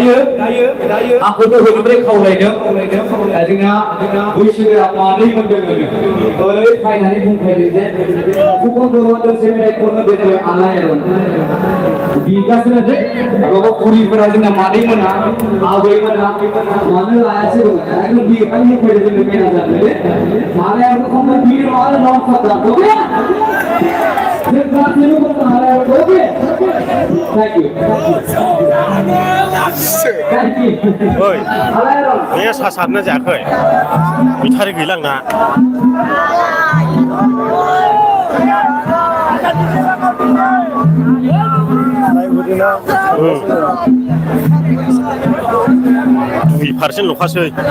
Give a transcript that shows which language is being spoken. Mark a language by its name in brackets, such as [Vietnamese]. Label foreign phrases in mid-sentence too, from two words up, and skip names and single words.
[Bodo] दायो आंखौथ' होनोब्रै खावलायदों जोंना बैसोगोरा मानैमोन दोङो ओरै फायनानै बुंफैदों जे गुबुन गुबुन दोंसे मेथाइ खननो बे जाबाय आलायारन बिगासिनो जे बाबा बुरिफोरा जोंना मादैमोना आबैमोना मानो लायासै दङ एकदम बिगानि फैदों जोंनो मेनाजारनो आलायारन खननो बिर आरो नन खनदा ओके जों गासैबो खननो आलायारन ओके [English] Thank you. Thank you. [Bodo] ओइ बे सा सारनो जायाखै बिथारि गैला आंना दुइ पारसेन्ट ल'खासै